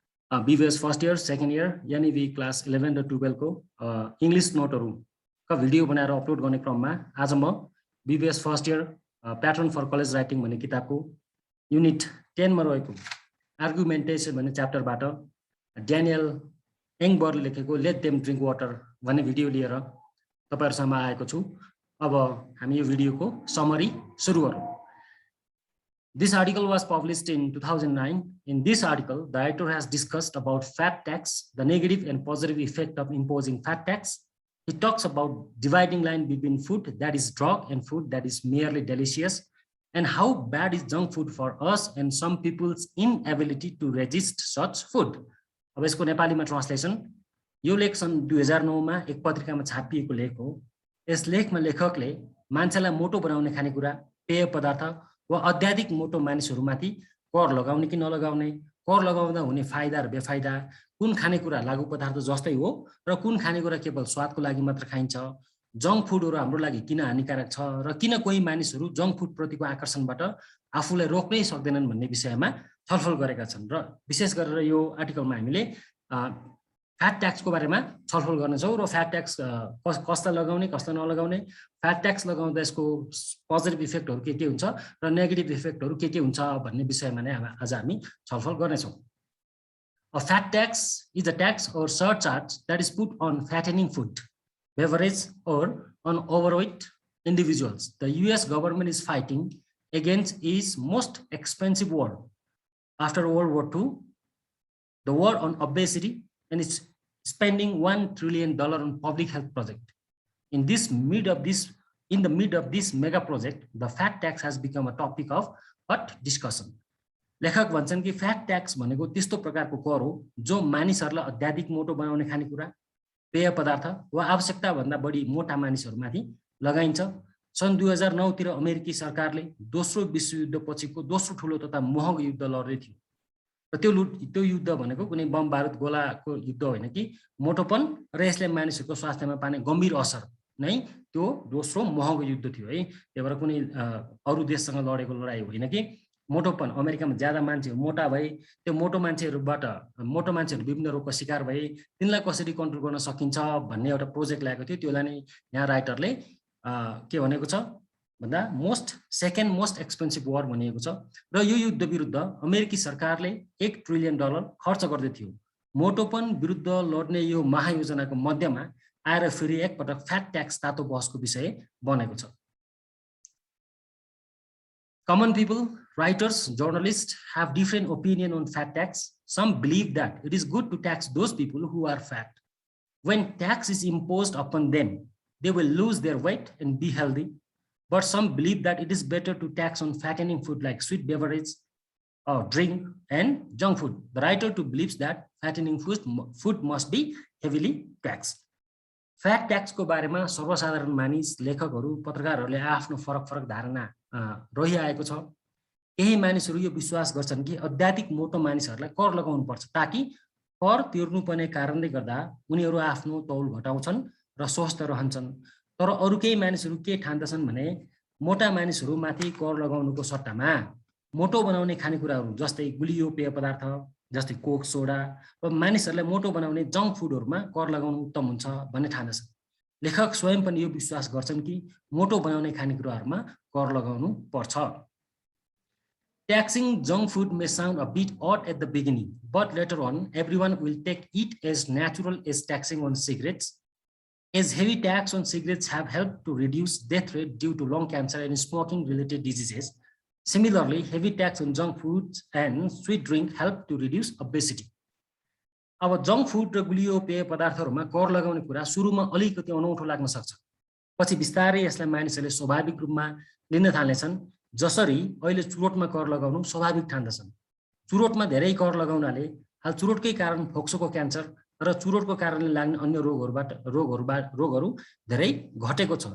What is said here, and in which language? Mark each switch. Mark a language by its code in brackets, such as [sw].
[ne] BBS first year second year यानी भी class 11 र 12 को इंग्लिश नोटहरु का भिडियो बनाएर अपलोड गर्ने क्रममा आज म BBS first year pattern for college writing भन्ने किताबको युनिट 10 मा रहेको आर्गुमेन्टेसन भन्ने च्याप्टरबाट ड्यानियल एङबरले लेखेको लेट देम ड्रिंक वाटर भन्ने भिडियो लिएर तपाईहरुसँग आएको छु। अब हामी यो भिडियोको समरी सुरु गरौँ। [en] This article was published in 2009. In this article, the writer has discussed about fat tax, the negative and positive effect of imposing fat tax. He talks about dividing line between food that is drug and food that is merely delicious, and how bad is junk food for us and some people's inability to resist such food. [ne] अब यसको नेपालीमा translation यो लेख सन् 2009 मा एक पत्रिकामा छापिएको लेख हो। यस लेखमा लेखकले मान्छेलाई मोटो बनाउने खानेकुरा, पेय पदार्थ वा अत्याधिक मोटो मानिसहरुमाथि कर लगाउने कि नलगाउने, कर लगाउँदा हुने फाइदा र बेफाइदा, कुन खानेकुरा लागु पदार्थ जस्तै हो र कुन खानेकुरा केवल स्वादको लागि मात्र खाइन्छ, जंक फुडहरु हाम्रो लागि किन हानिकारक छ र किन कोही मानिसहरु जंक फुड प्रतिको आकर्षणबाट आफूलाई रोक्नै सक्दैनन् भन्ने विषयमा छलफल गरेका छन्। र विशेष गरेर यो आर्टिकलमा हामीले फ्याट ट्याक्सको बारेमा छलफल गर्नेछौँ र फ्याट ट्याक्स कसलाई लगाउने कसलाई नलगाउने, फ्याट ट्याक्स लगाउँदा यसको पोजिटिभ इफेक्टहरु के हुन्छ र नेगेटिभ इफेक्टहरु के हुन्छ भन्ने विषयमा नै आज हामी छलफल गर्नेछौँ। [en] A fat tax is a tax or surcharge that is put on fattening food, beverage or on overweight individuals. The US government is fighting against its most expensive war after World War II, the war on obesity, and it's spending $1 trillion on public health project. In the mid of this mega project, the fat tax has become a topic of hot discussion. [ne] लेखक भन्छन् कि fat tax भनेको त्यस्तो प्रकारको कर हो जो मानिसहरुलाई अत्याधिक मोटो बनाउने खानेकुरा, पेय पदार्थ वा आवश्यकता भन्दा बढी मोटा मानिसहरुमाथि लगाइन्छ। सन् 2009 तिर अमेरिकी सरकारले दोस्रो विश्वयुद्ध पछिको दोस्रो ठूलो तथा महँगो युद्ध लड्दै थियो। र त्यो युद्ध भनेको कुनै बम बारुद गोलाको युद्ध होइन कि मोटोपन र यसले मानिसहरुको स्वास्थ्यमा पार्ने गम्भीर असर नै त्यो दोस्रो महँगो युद्ध थियो है। त्यही भएर कुनै अरु देशसँग लडेको लडाई होइन कि मोटोपन, अमेरिकामा ज्यादा मान्छेहरु मोटा भए त्यो मोटो मान्छेहरु विभिन्न रोगको शिकार भए तिनलाई कसरी कन्ट्रोल गर्न सकिन्छ भन्ने एउटा प्रोजेक्ट ल्याएको थियो। त्यसलाई नै यहाँ राइटरले के भनेको छ भन्दा [en] second most expensive war [ne] भनिएको छ। र यो युद्ध विरुद्ध अमेरिकी सरकारले $1 ट्रिलियन खर्च गर्दै थियो। मोटोपन विरुद्ध लड्ने यो महायोजनाको मध्यमा आएर फेरि एकपटक फ्याट ट्याक्स तातो बहसको विषय बनेको छ। [en] Common people, writers, journalists have different opinion on fat tax. Some believe that it is good to tax those people who are fat. When tax is imposed upon them, they will lose their weight and be healthy. But some believe that it is better to tax on fattening food like sweet beverage, drink, and junk food. The writer too believes that fattening food must be heavily taxed. [ne] Fat ट्याक्सको बारेमा सर्वसाधारण मानिस, लेखकहरू, पत्रकारहरूले आफ्नो फरक धारणा रहिआएको छ। केही मानिसहरू यो विश्वास गर्छन् कि अत्याधिक मोटो मानिसहरूलाई कर लगाउनु पर्छ ताकि कर तिर्नुपर्ने कारणले गर्दा उनीहरू आफ्नो तौल घटाउँछन् र स्वस्थ रहन्छन्। तर अरु केही मानिसहरू के ठान्दछन् भने मोटा मानिसहरूमाथि कर लगाउनुको सट्टामा मोटो बनाउने खानेकुराहरू जस्तै गुलियो पेय पदार्थ जस्तै कोक, सोडा र मानिसहरूलाई मोटो बनाउने जंक फुडहरुमा कर लगाउनु उत्तम हुन्छ भन्ने ठान्दछन्। लेखक स्वयं पनि यो विश्वास गर्छन् कि मोटो बनाउने खानेकुराहरुमा कर लगाउनु पर्छ। [en] Taxing junk food may sound a bit odd at the beginning, but later on everyone will take it as natural as taxing on cigarettes. As heavy tax on cigarettes have helped to reduce death rate due to lung cancer and smoking related diseases, similarly, heavy tax on junk foods and sweet drink help to reduce obesity. [ne] अब junk food र गुलियो पेय पदार्थहरुमा कर लगाउने कुरा सुरुमा अलिकति अनौठो लाग्न सक्छ। पछि बिस्तारै यसलाई मानिसहरूले स्वाभाविक रूपमा लिन थाल्नेछन्। जसरी अहिले चुरोटमा कर लगाउनु स्वाभाविक ठान्दछन्। चुरोटमा धेरै कर लगाउनाले हाल चुरोटकै कारण फोक्सोको क्यान्सर र चुरोटको कारणले लाग्ने अन्य रोगहरु धेरै घटेको छ।